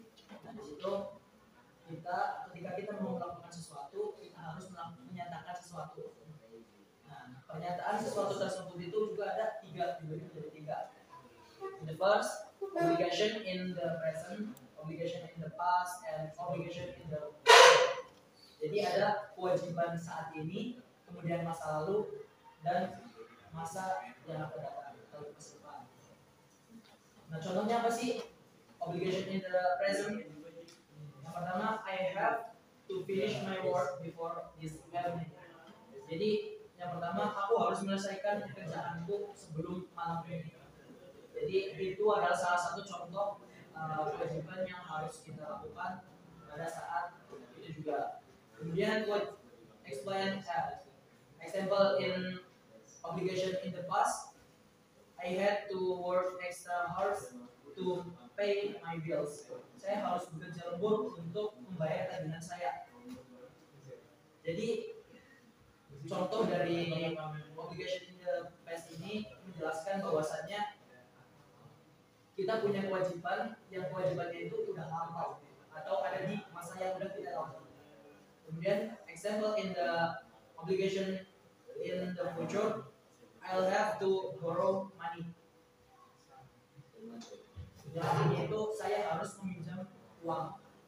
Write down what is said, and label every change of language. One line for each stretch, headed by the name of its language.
Indonesian: Nah, di situ ketika kita mau melakukan sesuatu, kita harus menyatakan sesuatu. Nah, pernyataan sesuatu tersebut itu juga ada dibagi menjadi 3.
English: The first, obligation in the present, obligation in the past, and obligation in the future.
Indonesian: Jadi ada kewajiban saat ini, kemudian masa lalu, dan masa yang akan datang atau masa depan. Nah, contohnya apa sih?
English: Obligation in the present.
Indonesian: Yang pertama,
English: I have to finish my work before this evening.
Indonesian: Jadi yang pertama, aku harus menyelesaikan pekerjaanku sebelum malam ini. Jadi itu adalah salah satu contoh kewajiban yang harus kita lakukan pada saat itu juga. Kemudian buat
English: explain example in obligation in the past, I had to work extra hours to pay my bills.
Indonesian: Saya harus bekerja lembur untuk membayar tagihan saya. Jadi contoh dari
English: obligation in the past
Indonesian: ini menjelaskan bahwasannya kita punya kewajiban yang kewajibannya itu udah lampau atau ada di masa yang udah tidak lampau.
English: Kemudian example in the obligation in the future, I'll have to borrow money.
Indonesian: Yang artinya itu saya harus meminjam uang.